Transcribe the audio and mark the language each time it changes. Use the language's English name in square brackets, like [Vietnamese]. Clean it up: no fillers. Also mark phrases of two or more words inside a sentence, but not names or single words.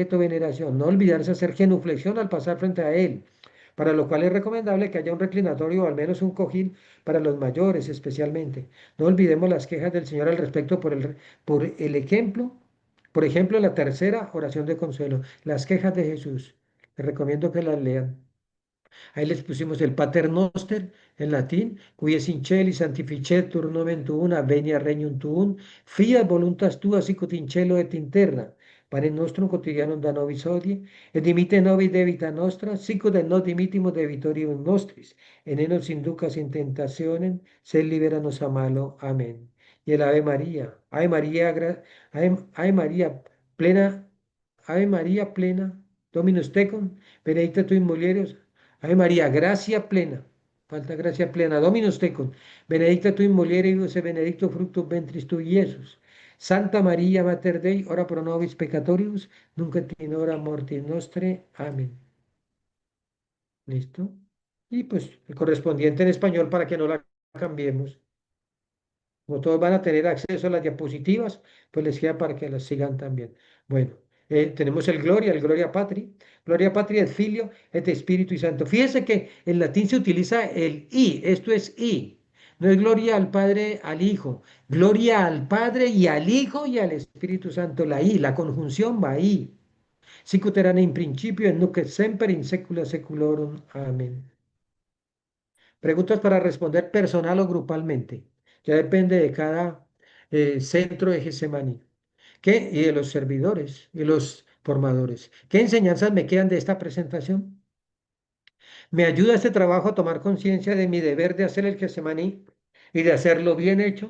[Spanish] No olvidarse hacer genuflexión al pasar frente a él, para lo cual es recomendable que haya un reclinatorio o al menos un cojín para los mayores especialmente. No olvidemos las quejas del Señor al respecto por el ejemplo, por ejemplo, la tercera oración de consuelo, las quejas de Jesús. Les recomiendo que las lean. Ahí les pusimos el Pater Noster en latín, [Latin] qui es in celi sanctificetur nomen tuum, venia regnum tuum, fiat voluntas tua sicut in cielo et in terra. Panem nostrum quotidianum da nobis hodie, et dimitte nobis debita nostra, sicut et nos dimittimus debitoribus nostris, et ne nos inducas in tentationem, sed libera nos a malo. Amén. [Spanish] Y el [Latin] Ave María, Ave María plena, Ave María plena, Dominus tecum, benedicta tu in mulieribus, Ave María, gracia plena. [Spanish] Falta gracia plena. [Latin] Dominus tecum. Benedicta tu in mulieribus et benedictus fructus ventris tui, Iesus. Santa María, Mater Dei, ora pro nobis peccatoribus, nunc et in hora mortis nostre. [Spanish] Amén. ¿Listo? Y pues el correspondiente en español para que no la cambiemos. Como todos van a tener acceso a las diapositivas, pues les queda para que las sigan también. Bueno, tenemos el [Latin] Gloria Patri. Gloria Patri et Filio et Espíritu Santo. [Spanish] Fíjense que en latín se utiliza el I, esto es I. No es gloria al Padre, al Hijo. Gloria al Padre y al Hijo y al Espíritu Santo. La I, la conjunción va ahí. [Latin] Sicut erat in principio et nunc et semper in saecula saeculorum. Amén. [Spanish] Preguntas para responder personal o grupalmente. Ya depende de cada centro de Getsemaní. ¿Qué? Y de los servidores y los formadores. ¿Qué enseñanzas me quedan de esta presentación? ¿Me ayuda este trabajo a tomar conciencia de mi deber de hacer el Getsemaní y de hacerlo bien hecho?